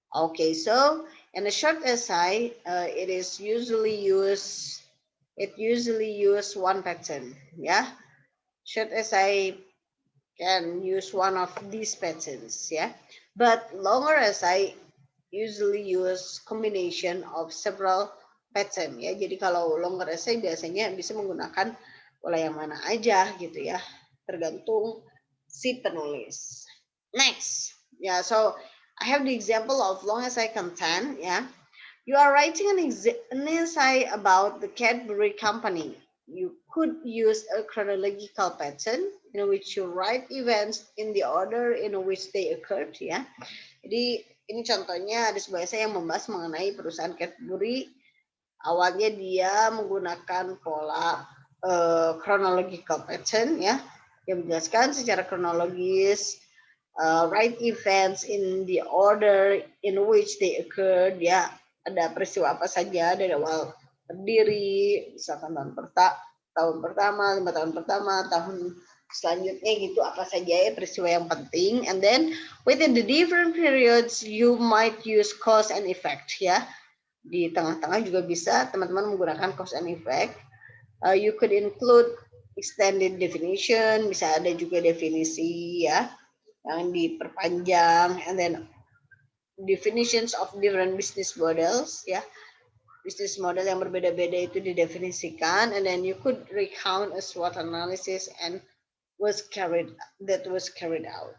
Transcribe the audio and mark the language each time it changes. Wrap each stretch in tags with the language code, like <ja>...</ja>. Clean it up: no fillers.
<en>Okay, so in a short essay, it usually use one pattern. Yeah, short essay can use one of these patterns. Yeah, but longer essay usually use combination of several pattern.</en> <id>Ya, jadi kalau longer essay biasanya bisa menggunakan pola yang mana aja gitu ya, tergantung si penulis.</id> <en>Next, yeah, so I have the example of long essay content. Yeah, you are writing an essay about the Cadbury company. You could use a chronological pattern in which you write events in the order in which they occurred.</en> <id>Ya, jadi ini contohnya ada sebuah essay yang membahas mengenai perusahaan Cadbury. Awalnya dia menggunakan pola chronological pattern ya, yang menjelaskan secara kronologis</id> <en>write events in the order in which they occurred.</en> <id>Ya, ada peristiwa apa saja dari awal berdiri, misalkan tahun pertama, 5 tahun pertama, tahun selanjutnya gitu, apa saja ya peristiwa yang penting.</id> <en>And then within the different periods you might use cause and effect.</en> <id>Ya, di tengah-tengah juga bisa teman-teman menggunakan cause and effect.</id> <en>You could include extended definition,</en> <id>bisa ada juga definisi ya yang diperpanjang,</id> <en>and then definitions of different business models ya,</en> <id>bisnis model yang berbeda-beda itu didefinisikan,</id> <en>and then you could recount a SWOT analysis and was carried out.</en>